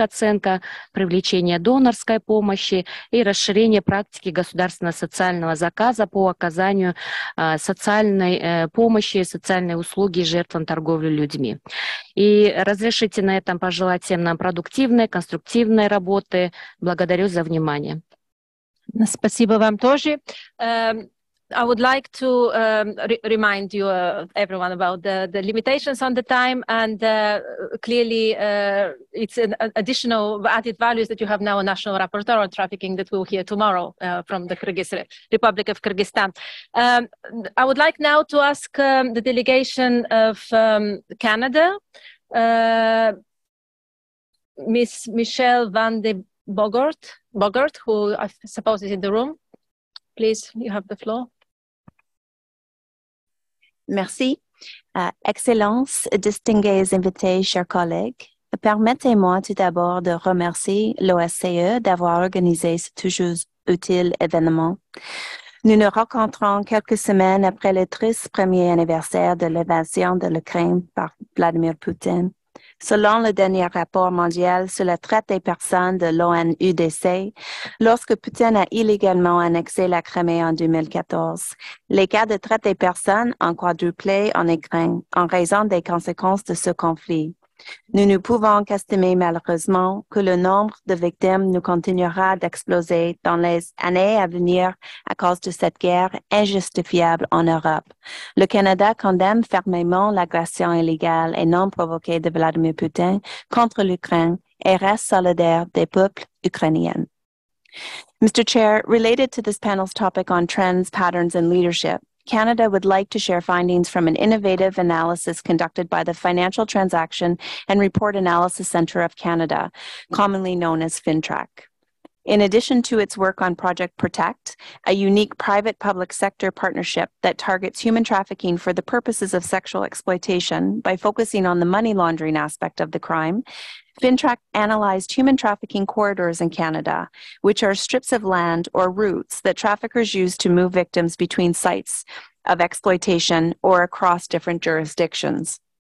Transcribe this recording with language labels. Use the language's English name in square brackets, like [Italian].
[Russian] оценка, привлечение донорской помощи и расширение практики государственно-социального заказа по оказанию социальной помощи, социальной услуги жертвам торговли людьми. И разрешите на этом пожелать всем нам продуктивной, конструктивной работы. Благодарю за внимание. Спасибо вам тоже. [English] I would like to remind you, everyone, about the limitations on the time, and clearly it's an additional added values that you have now a national rapporteur on trafficking that we'll hear tomorrow from the Republic of Kyrgyzstan. I would like now to ask the delegation of Canada, Miss Michelle van de Bogart, who I suppose is in the room. Please, you have the floor. [French] Merci. Excellences, distingués invités, chers collègues, permettez-moi tout d'abord de remercier l'OSCE d'avoir organisé ce toujours utile événement. Nous nous rencontrons quelques semaines après le triste premier anniversaire de l'invasion de l'Ukraine par Vladimir Poutine. Selon le dernier rapport mondial sur la traite des personnes de l'ONUDC, lorsque Poutine a illégalement annexé la Crimée en 2014, les cas de traite des personnes ont quadruplé en Ukraine en raison des conséquences de ce conflit. Nous ne pouvons qu'estimer malheureusement que le nombre de victimes nous continuera d'exploser dans les années à venir à cause de cette guerre injustifiable en Europe. Le Canada condamne fermement l'agression illégale et non provoquée de Vladimir Poutine contre l'Ukraine et reste solidaire des peuples ukrainiens. [English] Mr. Chair, related to this panel's topic on trends, patterns, and leadership, Canada would like to share findings from an innovative analysis conducted by the Financial Transaction and Report Analysis Centre of Canada, commonly known as FinTrack. In addition to its work on Project Protect, a unique private-public sector partnership that targets human trafficking for the purposes of sexual exploitation by focusing on the money laundering aspect of the crime, FinTrack analyzed human trafficking corridors in Canada, which are strips of land or routes that traffickers use to move victims between sites of exploitation or across different jurisdictions.